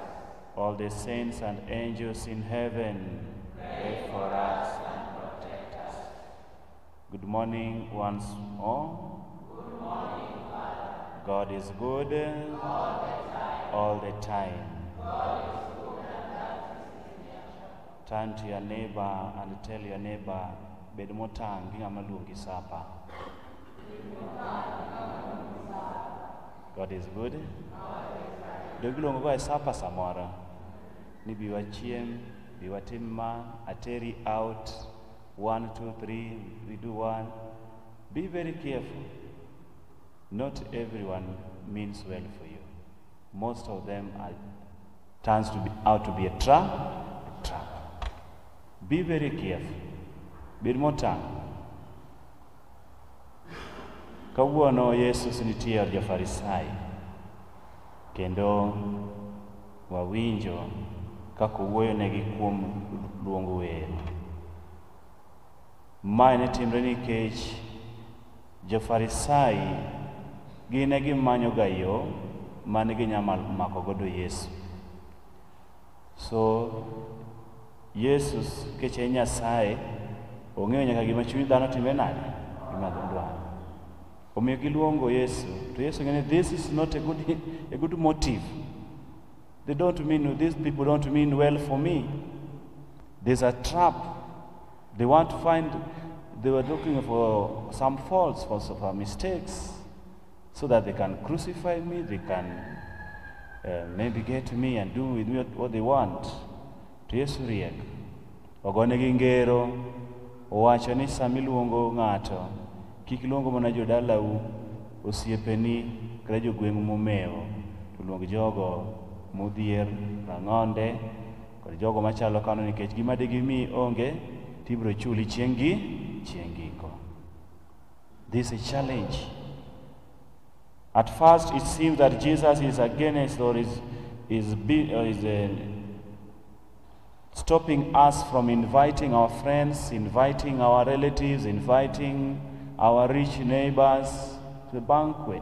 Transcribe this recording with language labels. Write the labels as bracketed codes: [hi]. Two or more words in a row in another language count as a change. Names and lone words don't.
[en] All the saints and angels in heaven, pray for us and protect us. Good morning once more. Good morning, Father. God is good all the time. God is good and that is his nature. Turn to your neighbor and tell your neighbor, [luo] bed motang gi ng'ama luongi sapa. [en] God is good. [luo] Dogi luongo go e sapa samoro. Ni biwa chiem, biwa timma, ateri out, 1, 2, 3, [en] we do one. Be very careful. Not everyone means well for you. Most of them turns out to be a trap. Be very careful. Be more time. [luo] Kawuono Jesus nitie od jo-Farisai, kendo wawinjo kaka wuoyonegi kuom luongo welo. Mae ne timre nikech jo-Farisai gine gimanyoga yo mane ginyalo mako godo Yesu. So Jesus keche en Nyasaye, ong'eyo nyaka gima chuny dhano timre nade, gima dhano dwaro. Omiyo giluongo Yesu, to Yesu ng'eni [en] this is not a good motive. These people don't mean well for me. There's a trap. They were looking for some faults, for mistakes, so that they can crucify me, they can maybe get to me and do with me what they want. [luo] To Yesu riek, ogonegi ngero, owacho ni sami luongo ng'ato, kik luongo mana jodalau, osiepeni, kata jogweng'u momewo, to luong jogo modhier, rang'onde, kod jogo machalo kano, nikech gima digimi onge, tibro chuli chieng' giko. [en] This is a challenge. At first it seems that Jesus is against or is stopping us from inviting our friends, inviting our relatives, inviting our rich neighbors to the banquet.